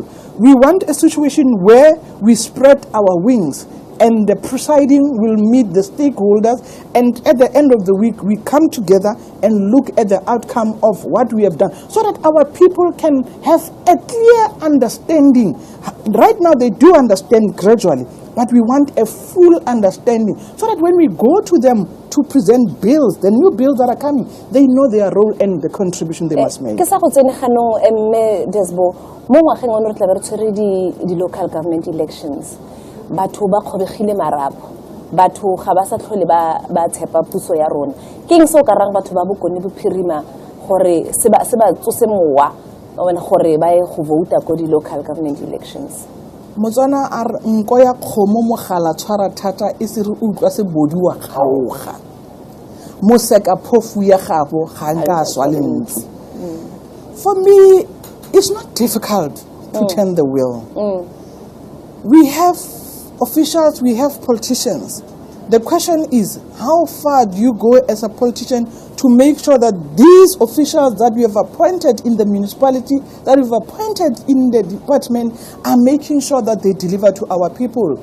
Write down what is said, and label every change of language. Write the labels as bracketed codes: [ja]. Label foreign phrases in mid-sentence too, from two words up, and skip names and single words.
[en] We want a situation where we spread our wings and the presiding will meet the stakeholders, and at the end of the week we come together and look at the outcome of what we have done so that our people can have a clear understanding. Right now they do understand gradually, but we want a full understanding so that when we go to them to present bills, the new bills that are coming, they know their role and the contribution they must make. [tn] Ke sa go tsene ganong mme Desbo mo ngwageng ono re tla be re tshwere di [en] local government elections. [tn] Batho ba kgobegile marapo, batho ga ba sa tlhole ba tshepa puso ya rona. Ke eng se o ka rang batho ba bokone bophirima gore se ba tsose mowa gore ba ye go vouta ko di [en] local government elections? [tn] Motswana a re nko ya kgomo mogala tshwara thata e se re utlwa se bodiwa kgaoga. Moseka phofu ya gabo ga nka swa lentsi. [en] For me, it's not difficult to turn the wheel. We have officials, we have politicians. The question is, how far do you go as a politician to make sure that these officials that we have appointed in the municipality, that we've appointed in the department, are making sure that they deliver to our people?